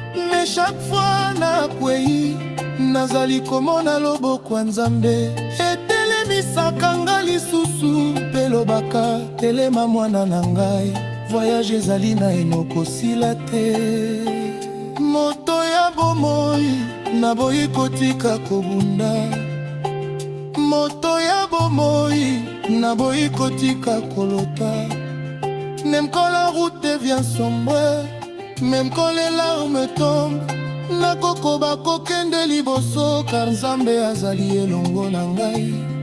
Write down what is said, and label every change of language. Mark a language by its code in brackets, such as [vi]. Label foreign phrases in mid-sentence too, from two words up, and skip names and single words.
[fr] Mais chaque fois [ln] nakwei, nazali komona loboko ya Nzambe etelemisaka nga lisusu, mpe lobaka, "Telema mwana na ngai, voyage ezali na eno kosila te." Moto ya bomoi, naboyi kotika kobunda. Moto ya bomoi, naboyi kotika kolota. [fr] Même quand la route devient sombre, même quand les larmes tombent, [ln] nakokoba kokende liboso, car Nzambe azali elongo na ngai.